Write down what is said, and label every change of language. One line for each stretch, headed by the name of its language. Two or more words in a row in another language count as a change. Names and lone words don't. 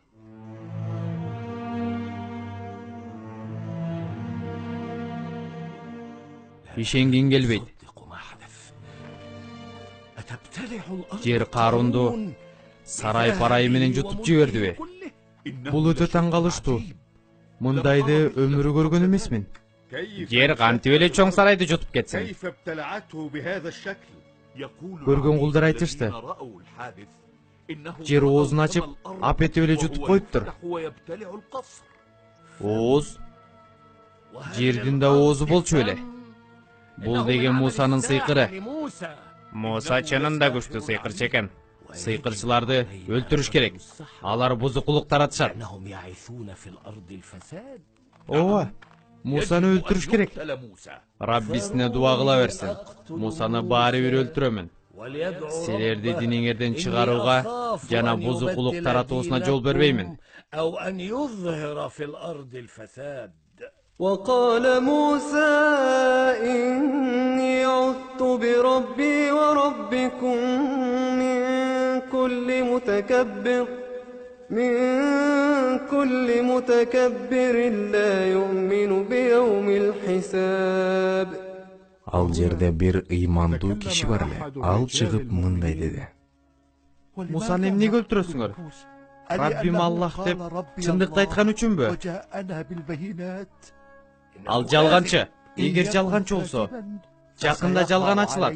Kyrgyz: Ишенген келбейт. Жер Карунду сарай парайы менен жутуп жибердиби? Бул өтө таң калыштуу. мындайды өмүрү көргөн эмесмин. Жер кантип эле чоң сарайды жутуп кетсин.
Arabic: كيف ابتلعته بهذا الشكل؟
Kyrgyz: Көргөн кулдар айтышты. Жер оозун ачып, апетип эле жутуп коюптур. Ооз? Жердин да оозу болчу эле. Бул деген Мусанын сыйкыры. Муса чынында күчтүү сыйкырчы экен. Сыйкырчыларды өлтүрүш керек. Алар бузукулук таратышат. Ооба, Мусаны өлтүрүш керек. Раббисине дуа кыла берсин. Мусаны баары бир өлтүрөмүн. Силерди диниңерден чыгарууга жана бузукулук таратуусуна жол бербеймин.
Arabic: وقال موسى إني عذت بربي وربكم من كل متكبر لا يؤمن بيوم الحساب.
Kyrgyz: Ал жерде бир ыймандуу киши бар эле. Ал чыгып мындай деди. Мусаны эмнеге өлтүрөсүңөр? Раббим Аллах деп чындыкты айткан үчүнбү? Ал жалганчы. Эгер жалганчы болсо, жакында жалган ачылат.